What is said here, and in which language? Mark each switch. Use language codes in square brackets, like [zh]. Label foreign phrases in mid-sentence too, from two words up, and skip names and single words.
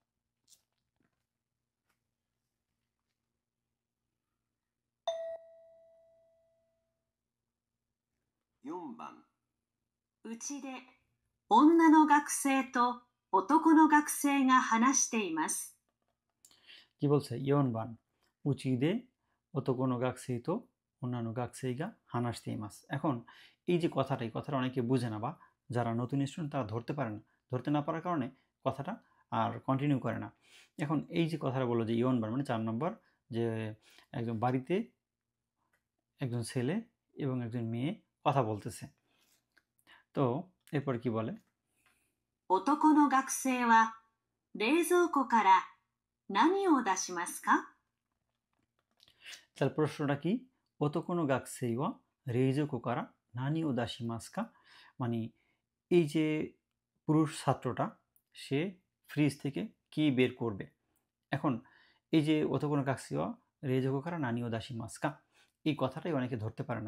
[ja] 4 番、うちで女の学生と男の学生が話しています。 [bn] কি বলছে? [ja] 4番 うちで 男の学生と 女の学生が 話しています. [bn] এখন এই যে কথাটা, এই কথাটা অনেকে বুঝে না, বা যারা নতুন স্টুডেন্ট তারা ধরতে পারে না। ধরতে না পারার কারণে কথাটা আর কন্টিনিউ করে না। এখন এই যে কথাটা বললো যে ইয়নবান মানে 4 নম্বর, যে একজন বাড়িতে একজন ছেলে এবং একজন মেয়ে কথা বলতেছে। তো এরপর কি বলে? [ja] 男の学生は冷蔵庫から何を出しますか? [bn] তাহলে প্রশ্নটা কি? [ja] 男の学生は冷蔵庫から何を出しますか, [bn] মানে এই যে পুরুষ ছাত্রটা, সে ফ্রিজ থেকে কি বের করবে? এখন এই যে [ja] 男の学生は冷蔵庫から何を出しますか, [bn] এই কথাটাই অনেকে ধরতে পারে না।